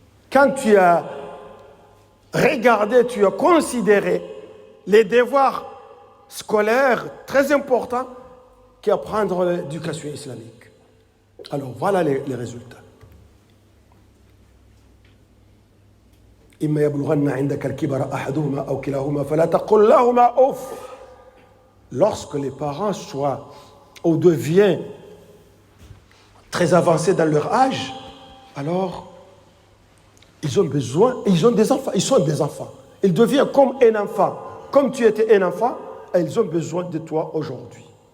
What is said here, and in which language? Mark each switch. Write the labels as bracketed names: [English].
[French] Quand tu as regardé, tu as considéré les devoirs scolaires très importants qu'apprendre l'éducation islamique. Alors voilà les résultats. [Arabic] إما يبلغن عندك الكبر أحدهما أو كلاهما فلا تقل لهما أوف. [French] Lorsque les parents soient ou deviennent très avancés dans leur âge, alors ils ont besoin, ils ont des enfants, ils sont des enfants. Ils deviennent comme un enfant. Comme tu étais un enfant, et ils ont besoin de toi aujourd'hui.